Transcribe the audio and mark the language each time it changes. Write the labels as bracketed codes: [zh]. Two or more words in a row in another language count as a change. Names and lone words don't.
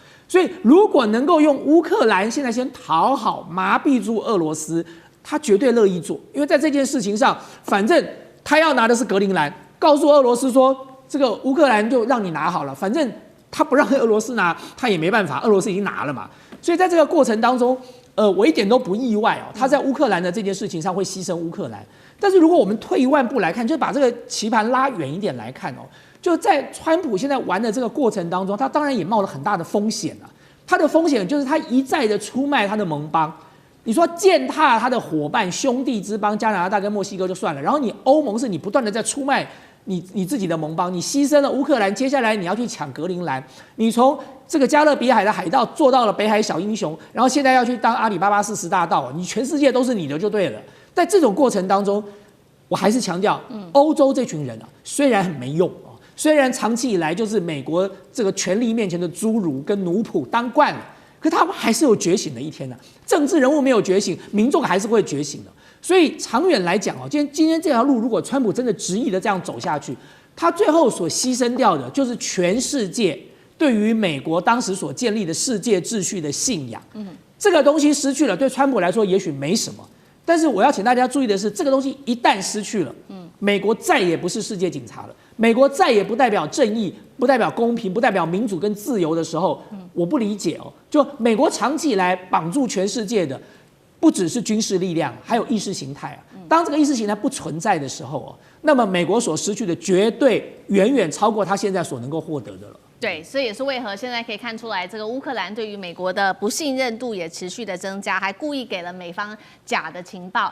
[zh] 所以如果能夠用烏克蘭現在先討好麻痹住俄羅斯，他絕對樂意做，因為在這件事情上，反正他要拿的是格陵蘭，告訴俄羅斯說，這個烏克蘭就讓你拿好了，反正他不讓俄羅斯拿，他也沒辦法，俄羅斯已經拿了嘛。所以在這個過程當中，我一點都不意外哦，他在烏克蘭的這件事情上會犧牲烏克蘭。但是如果我们退一萬步來看，就把這個棋盤拉遠一點來看哦，就在川普現在玩的這個過程當中，他當然也冒了很大的風險啊。他的風險就是他一再的出賣他的盟邦。你說踐踏他的夥伴兄弟之邦加拿大跟墨西哥就算了，然後你歐盟是你不斷的在出賣你自己的盟邦，你犧牲了烏克蘭，接下來你要去搶格陵蘭，你從這個加勒比海的海盜做到了北海小英雄，然后現在要去當阿里巴巴40大盜，你全世界都是你的就對了。在這種過程當中，我還是強調，歐洲這群人啊，雖然很沒用啊，雖然長期以來就是美國這個權力面前的侏儒跟奴僕當慣了，可他們還是有覺醒的一天的。政治人物沒有覺醒，民眾還是會覺醒的。所以長遠來講哦，今天這條路，如果川普真的執意的這樣走下去，他最後所犧牲掉的就是全世界對於美國當時所建立的世界秩序的信仰。這個東西失去了，對川普來說也許沒什麼，但是我要請大家注意的是，這個東西一旦失去了，美國再也不是世界警察了，美國再也不代表正義，不代表公平，不代表民主跟自由的時候，我不理解哦，就美國長期以來綁住全世界的，不只是軍事力量，還有意識形態啊。當這個意識形態不存在的時候哦，那麼美國所失去的絕對遠遠超過他現在所能夠獲得的了。对，所以也是為何現在可以看出來，這個烏克蘭對於美國的不信任度也持續的增加，還故意給了美方假的情報。